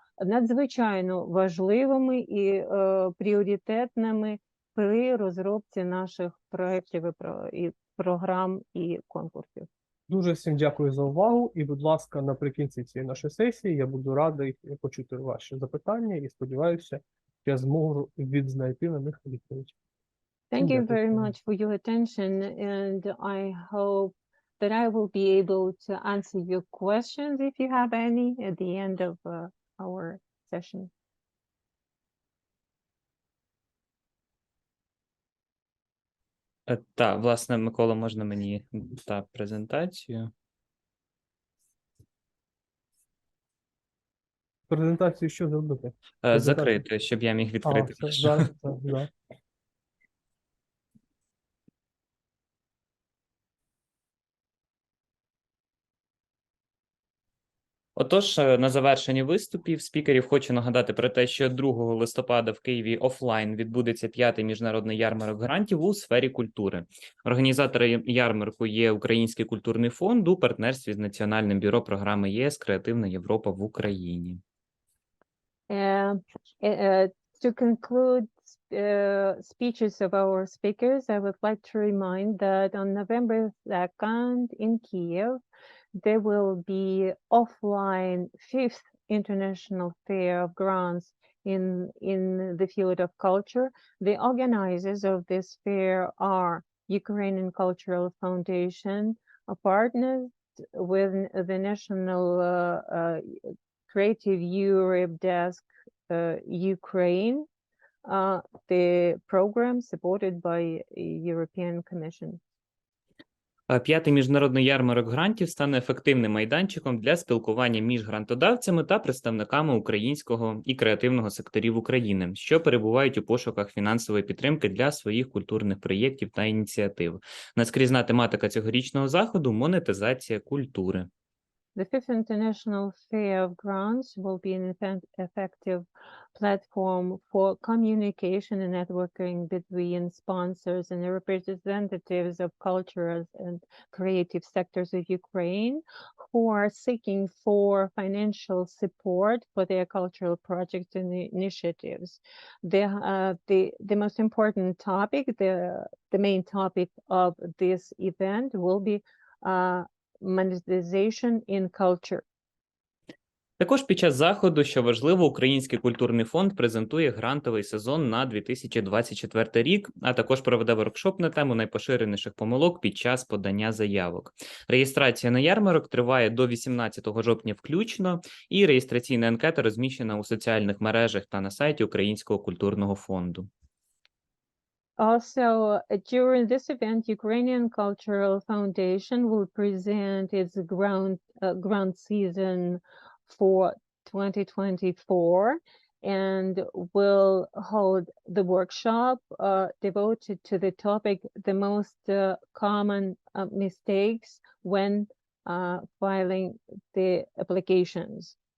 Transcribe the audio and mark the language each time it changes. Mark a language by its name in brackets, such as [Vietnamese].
[Ukrainian] надзвичайно важливими і пріоритетними при розробці наших проєктів і програм і конкурсів. Дуже всім дякую за увагу. І, будь ласка, наприкінці цієї нашої сесії я буду радий почути ваші запитання і сподіваюся, я зможу відзнайти на них відповідь. [English] Thank you [Ukrainian] Дякую. [English] very much for your attention, and I hope that I will be able to answer your questions if you have any at the end of our session. [Ukrainian] Так, власне, Микола, можна мені презентацію? Презентацію що зробити? Презентацію. Закрити, щоб я міг відкрити. Все, зараз, да. Отож, на завершенні виступів спікерів хочу нагадати про те, що 2 листопада в Києві офлайн відбудеться 5-й міжнародний ярмарок грантів у сфері культури. Організатори ярмарку є Український культурний фонд у партнерстві з Національним бюро програми ЄС «Креативна Європа» в Україні. [English] To conclude speeches of our speakers, I would like to remind that on November 2nd in Kiev, there will be offline 5th International Fair of Grants in the field of culture. The organizers of this fair are Ukrainian Cultural Foundation, partnered with the National Creative Europe Desk Ukraine, the program supported by European Commission. [Ukrainian] 5-й міжнародний ярмарок грантів стане ефективним майданчиком для спілкування між грантодавцями та представниками українського і креативного секторів України, що перебувають у пошуках фінансової підтримки для своїх культурних проєктів та ініціатив. Наскрізна тематика цьогорічного заходу – монетизація культури. [English] The 5th International Fair of Grants will be an effective platform for communication and networking between sponsors and representatives of cultural and creative sectors of Ukraine who are seeking for financial support for their cultural projects and initiatives. The most important topic, the main topic of this event will be monetization in culture. [Ukrainian] Також під час заходу, що важливо, Український культурний фонд презентує грантовий сезон на 2024 рік, а також проведе воркшоп на тему найпоширеніших помилок під час подання заявок. Реєстрація на ярмарок триває до 18 жовтня включно, і реєстраційна анкета розміщена у соціальних мережах та на сайті Українського культурного фонду. [English] Also, during this event, Ukrainian Cultural Foundation will present its grant season for 2024 and will hold the workshop devoted to the topic, the most common mistakes when filing the applications.